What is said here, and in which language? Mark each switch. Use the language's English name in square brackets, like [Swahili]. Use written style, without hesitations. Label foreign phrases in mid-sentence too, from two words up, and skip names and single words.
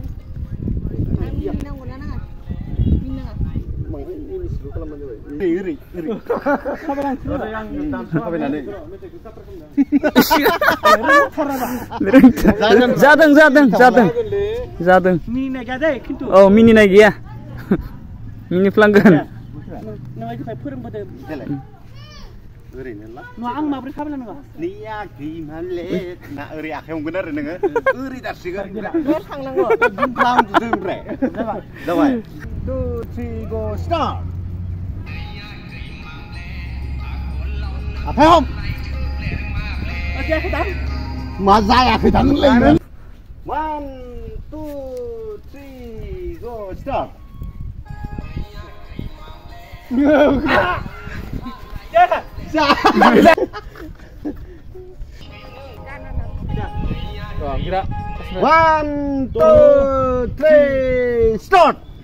[Bodo] जादों औ मिनिनाय गैया मिनिफ्लांगोन आं माब्रै खालामनांगौ ओरै आखाइ हमगोन आरो नोङो ओरै दासिगोन थांनांगौ ओमफ्राय जाबाय 2 3 [English] go start [Bodo] आखाइ हम मा जायाखै दां नोंलाय 1 2 3 [English] go start One, 2, 3, start.